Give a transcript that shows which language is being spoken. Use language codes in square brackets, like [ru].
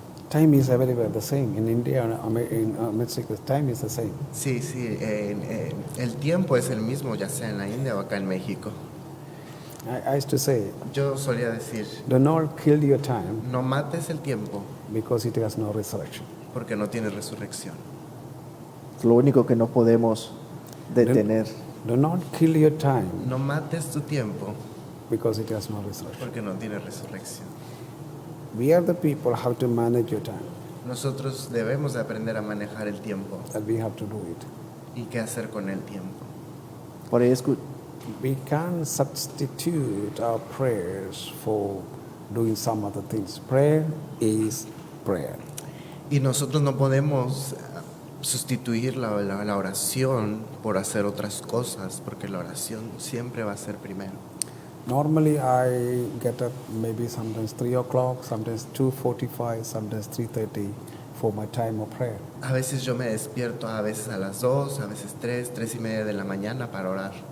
[en] Time is everywhere the same. In India and in Mexico, time is the same. [es] Sí, el tiempo es el mismo, ya sea en la India o acá en México. [en] I used to say, [es] Yo solía decir, [en] do not kill your time [es] no mates el tiempo [en] because it has no resurrection. [es] porque no tiene resurrección. Es lo único que no podemos detener. [en] Do not kill your time [es] No mates tu tiempo [en] because it has no resurrection. [es] porque no tiene resurrección. [en] We are the people how to manage your time, [es] Nosotros debemos de aprender a manejar el tiempo [en] that we have to do it. [es] y qué hacer con el tiempo. Por ahí [en] We can substitute our prayers for doing some other things. Prayer is prayer. [es] Y nosotros no podemos sustituir la oración por hacer otras cosas, porque la oración siempre va a ser primero. [en] Normally I get up maybe sometimes 3 o'clock, sometimes 2:45, sometimes 3:30 for my time of prayer. [es] A veces yo me despierto, a veces a las 2, a veces 3:30 de la mañana para orar.